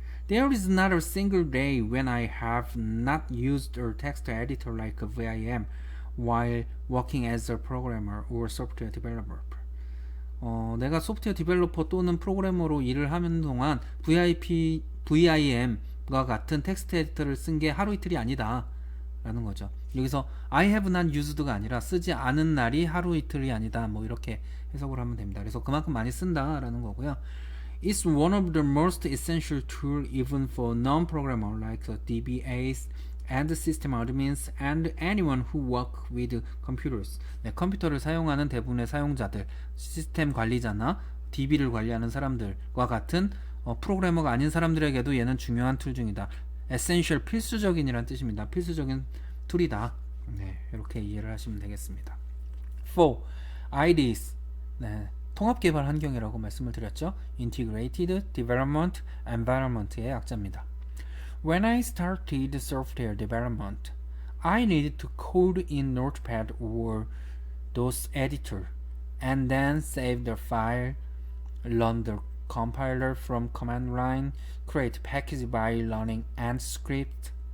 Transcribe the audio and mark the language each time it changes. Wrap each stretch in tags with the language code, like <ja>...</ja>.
<en>There is not a single day when I have not used a text editor like a VIM while working as a programmer or software developer.</en> <ko>내가 소프트웨어 디벨로퍼 또는 프로그래머로 일을 하는 동안 VIM과 같은 텍스트 에디터를 쓴 게 하루 이틀이 아니다 라는 거죠. 여기서</ko> <en>I have not used</en> <ko>가 아니라 쓰지 않은 날이 하루 이틀이 아니다, 뭐 이렇게 해석을 하면 됩니다. 그래서 그만큼 많이 쓴다 라는 거고요.</ko> <en>It's one of the most essential tools even for non-programmers like DBAs and system admins and anyone who work with computers.</en> <ko>네, 컴퓨터를 사용하는 대부분의 사용자들, 시스템 관리자나 DB를 관리하는 사람들과 같은 프로그래머가 아닌 사람들에게도 얘는 중요한 툴 중이다. essential, 필수적인이란 뜻입니다. 필수적인 툴이다. 네, 이렇게 이해를 하시면 되겠습니다.</ko> <en>4. IDEs.</en> <ko>네, 통합 개발 환경이라고 말씀을 드렸죠.</ko> <en>Integrated Development Environment의</en> <ko>약자입니다.</ko> <en>When I started software development, I needed to code in Notepad or DOS editor, and then save the file, run the compiler from command line, create package by running AND-script.</en>